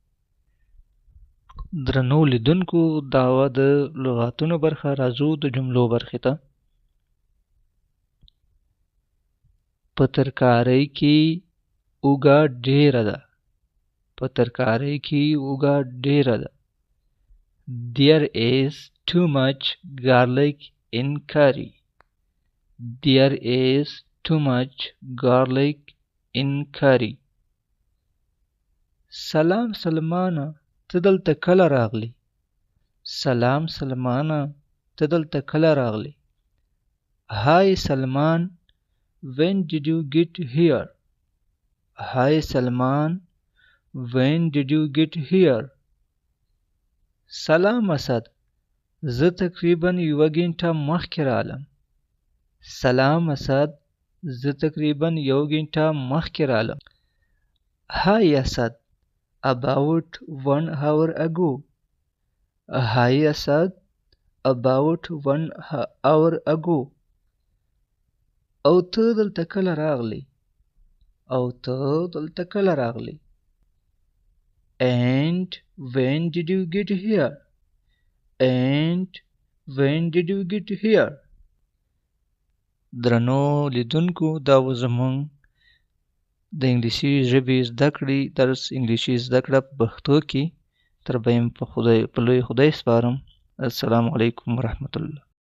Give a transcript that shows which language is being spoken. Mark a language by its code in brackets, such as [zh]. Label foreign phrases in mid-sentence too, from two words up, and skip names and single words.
[ps] درنو لیدونکو دا وه د لغاتونو برخه. راځو د جملو برخې ته. په ترکارۍ کې اوږه ډیره ده. په ترکارۍ کې اوږه ډېره ده. [en] There is too much garlic in curry. There is too much garlic in curry. [ps] سلام سلمانه ته دلته کله راغلی؟ سلام سلمانه ته دلته کله راغلی؟ [en] Hi Salman, when did you get here? Hi Salman, when did you get here? [ps] سلام اسد زه تقریبا یوه ګنټه مخکې رالم. سلام اسد زه تقریبا یوه ګنټه مخکې رالم. [en] Hi Asad, about 1 hour ago. Hi Asad, about 1 hour ago. [ps] او ته دلته کله راغلی؟ او ته دلته کله راغلی؟ [en] And when did you get here? And when did you get here? [ps] درنو لیدونکو دا و زموږ د انګلیسي ژبې زده کړې درس انګلیسي زده کړه په پښتو کې. تر به یم په لوی خدای سپارم. [ar] السلام علیکم ورحمة الله.